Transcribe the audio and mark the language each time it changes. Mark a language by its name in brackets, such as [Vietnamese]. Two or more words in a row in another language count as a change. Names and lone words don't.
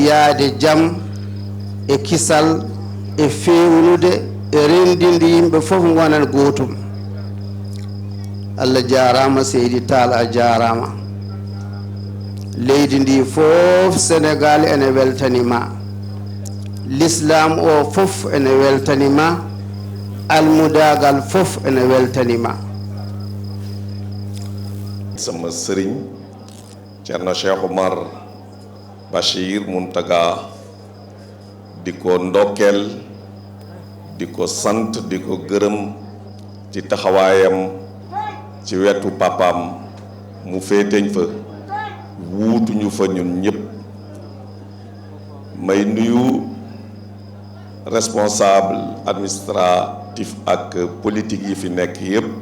[Fula] yaade jaam e kisal e fewnude e rendinde yimɓe fof gonan gootum Allah jarama Seydi Tall a jarama leydi ndi fof Sénégal ene weltanima l'islam o fof ene weltanima almudagal fof ene weltanima [Wolof] sama sëriñ Ceerno Cheikh Oumar Bachir Mountaga di ko ndokkeel di ko sant di ko gërëm ci taxawaayam ci wetu papaam mu féeteñ fa wuutuñu fa ñun ñëpp may nuyu [French] responsable administratif [Wolof] ak politique yi fi nekk yëpp